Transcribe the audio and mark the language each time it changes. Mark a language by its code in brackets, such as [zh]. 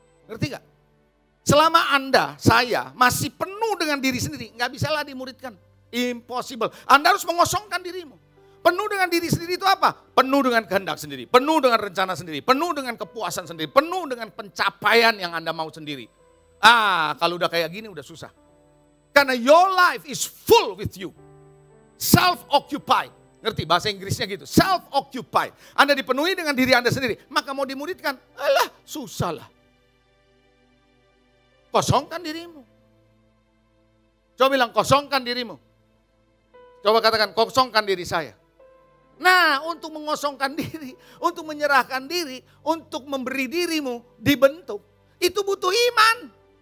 [id] Ngerti gak? Selama Anda, saya masih penuh dengan diri sendiri, nggak bisalah dimuridkan. Impossible. Anda harus mengosongkan dirimu. Penuh dengan diri sendiri itu apa? Penuh dengan kehendak sendiri, penuh dengan rencana sendiri, penuh dengan kepuasan sendiri, penuh dengan pencapaian yang Anda mau sendiri. Kalau udah kayak gini udah susah. Karena [en] your life is full with you. [id] Self-occupied. Ngerti bahasa Inggrisnya gitu, self-occupied. Anda dipenuhi dengan diri Anda sendiri, maka mau dimuridkan, alah susah lah. Kosongkan dirimu. Coba bilang kosongkan dirimu. Coba katakan kosongkan diri saya. Nah, untuk mengosongkan diri, untuk menyerahkan diri, untuk memberi dirimu dibentuk, itu butuh iman.